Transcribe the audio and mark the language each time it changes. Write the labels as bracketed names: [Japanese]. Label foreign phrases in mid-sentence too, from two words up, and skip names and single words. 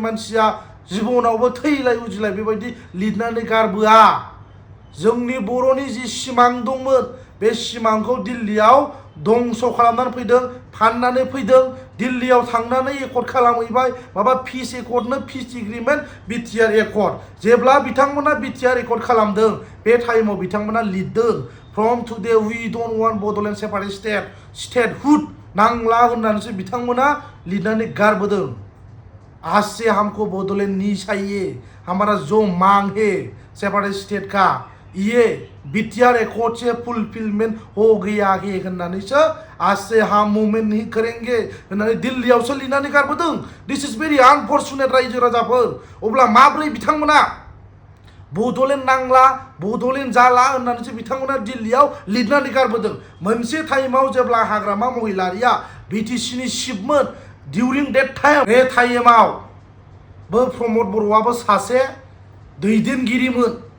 [Bodo] मानसिया जिबनावबो थैलाय उजिलाय बेबायदि लिरनानै गारबोआ जोंनि बर'नि जि सिमां दंमोन बे सिमांखौ दिल्लीयाव दंस' खालामनानै फैदों फाननानै फैदों दिल्लीयाव थांनानै एकर्ड खालामहैबाय माबा पिस एकर्डनो [English] peace agreement [Bodo] बिटिआर एकर्ड जेब्ला बिथांमोना बिटिआर एकर्ड खालामदों बे टाइमाव बिथांमोना लिरदों [English] from today we don't want Bodoland separate statehood [Bodo] नांला होननानैसो बिथांमोना लिरनानै गारबोदों [Hindi] आज से हमको बडोलैंड नहीं चाहिए हमारा जो मांग है [English] separate state [Hindi] का ये बीटीआर एकॉर्ड से फुलफिलमेंट हो गया है होननानैसो आज से हम मूवमेंट नहीं करेंगे [Bodo] होननानै दिल्लीयावसो लिरनानै गारबोदों। [English] this is very unfortunate [Bodo] रायजो राजाफोर। अब्ला माब्रै बिथांमोना बड'लेण्ड नांला बड'लेण्ड जाला होननानैसो बिथांमोना दिल्लीयाव लिरनानै गारबोदों। मोनसे टाइमाव जेब्ला हाग्रामा महिलारिया बिटिसिनि चिफमोन [English] during that time [Bodo] बे टाइमाव बो प्रमद बर'आबो सासे दैदेनगिरिमोन